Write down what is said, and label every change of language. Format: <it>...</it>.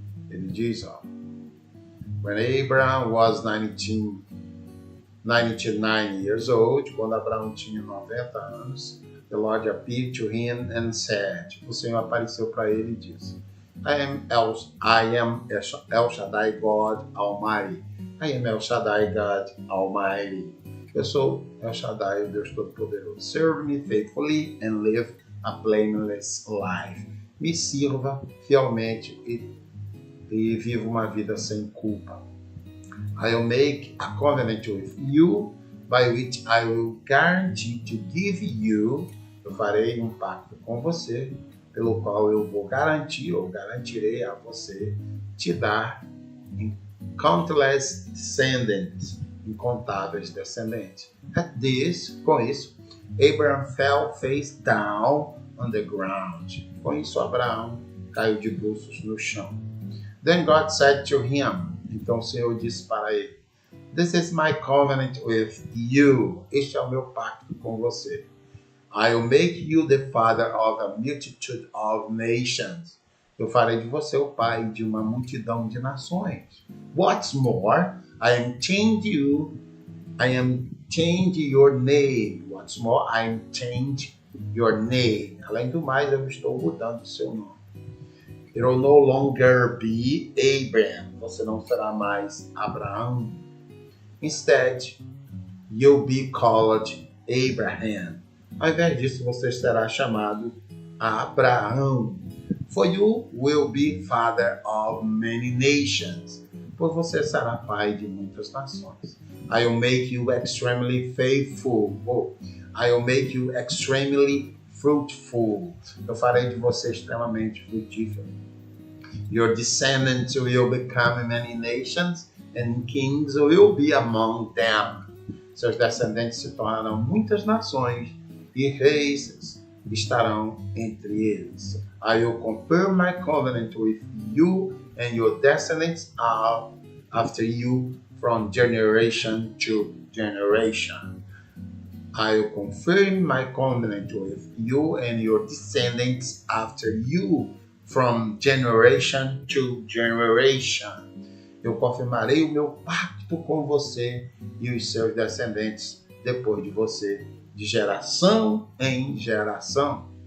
<pt>Ele diz,</pt> <en>when Abraham was 99 years old,</en> <pt>quando Abraão tinha 90 anos,</pt> <en>the Lord appeared to him and said,</en> <pt>o Senhor apareceu para ele e disse,</pt> <en>I am El Shaddai God Almighty. I am El Shaddai God Almighty.</en> <pt>Eu sou El Shaddai, o Deus Todo-Poderoso.</pt> <en>Serve me faithfully and live a blameless life.</en> <pt>Me sirva fielmente e viva uma vida sem culpa.</pt> <en>I will make a covenant with you, by which I will guarantee to give you.</en> <pt>Eu farei um pacto com você, pelo qual eu vou garantir, ou garantirei a você, te dar</pt> <en>countless descendants,</en> <pt>incontáveis descendentes.</pt> <en>At this,</en> <pt>com isso,</pt> <en>Abraham fell face down on the ground.</en> <pt>Com isso, Abraão caiu de bruços no chão.</pt> <en>Then God said to him,</en> <pt>então o Senhor disse para ele,</pt> <en>This is my covenant with you.</en> <pt>Este é o meu pacto com você.</pt> <en>I will make you the father of a multitude of nations.</en> <pt>Eu farei de você o pai de uma multidão de nações.</pt> <en>What's more, I am changing your name. What's more, I am changing your name.</en> <pt>Além do mais, eu estou mudando o seu nome.</pt> <en>It will no longer be Abraham.</en> <pt>Você não será mais Abraão.</pt> <en>Instead, you'll be called Abraham.</en> <pt>Ao invés disso, você será chamado Abraão.</pt> <en>For you will be father of many nations.</en> <pt>Pois você será pai de muitas nações.</pt> <en>I will make you extremely faithful. I will make you extremely fruitful.</en> <pt>Eu farei de você extremamente frutífero.</pt> <en>Your descendants will become many nations, and kings will be among them.</en> <pt>Seus descendentes se tornarão muitas nações, e reis estarão entre eles.</pt> <en>I will confirm my covenant with you and your descendants after you from generation to generation. I will confirm my covenant with you and your descendants after you from generation to generation.</en> <pt>Eu confirmarei o meu pacto com você e os seus descendentes depois de você, de geração em geração.</pt>